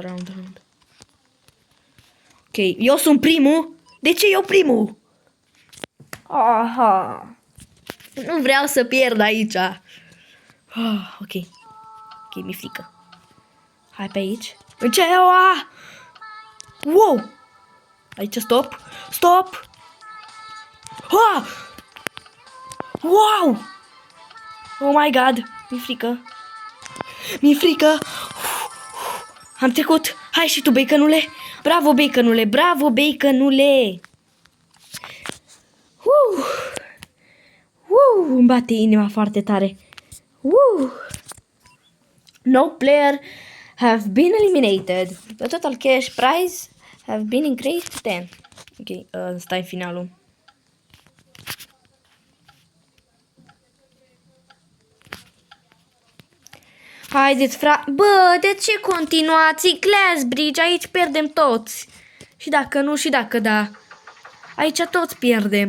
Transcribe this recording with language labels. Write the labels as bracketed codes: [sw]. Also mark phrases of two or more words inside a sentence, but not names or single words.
[ro] Să dau acum round. Ok, eu sunt primul. De ce eu primul? Aha. Nu vreau să pierd aici. Ok. Ok, mi-e frică. Hai pe aici. În ce? Wow! Aici stop. Stop! Wow! [en] Oh my god! [ro] Mi-e frică. Mi-e frică. Am trecut. Hai și tu, baconule. Bravo, baconule. Bravo, baconule. Îmi bate inima foarte tare. [en] No player have been eliminated. The total cash prize have been increased to 10. [ro] Ok, stai în finalul. Haideți, Bă, de ce continuați? Glassbridge, aici pierdem toți. Și dacă nu, și dacă da. Aici toți pierdem.